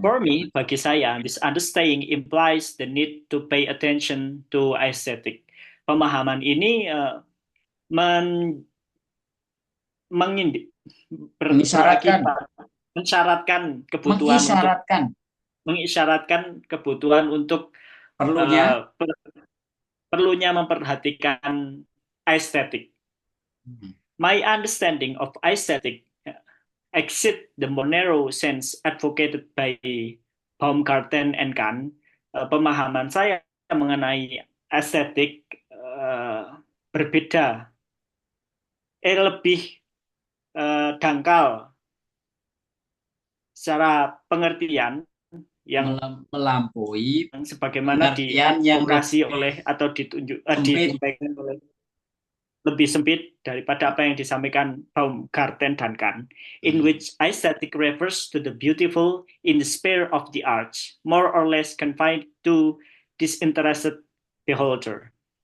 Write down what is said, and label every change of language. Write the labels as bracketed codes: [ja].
[en] For me, [id] bagi saya, [en] this understanding implies the need to pay attention to aesthetic. [id] Pemahaman ini men, mengindi, Mengisyaratkan. berakibat mensyaratkan kebutuhan untuk Mengisyaratkan. mengisyaratkan kebutuhan untuk Perlunya. perlunya memperhatikan estetik. Hmm. [en] My understanding of aesthetic exceed the more narrow sense advocated by Baumgarten and Kant. [id] Pemahaman saya mengenai estetik berbeda, lebih dangkal secara pengertian yang Melampaui sebagaimana pengertian yang diadvokasi lebih oleh atau ditunjuk sempit. disampaikan oleh lebih sempit daripada apa yang disampaikan Baumgarten dan Kant, in Hmm. [en] which aesthetic refers to the beautiful in the sphere of the arts, more or less confined to disinterested beholder.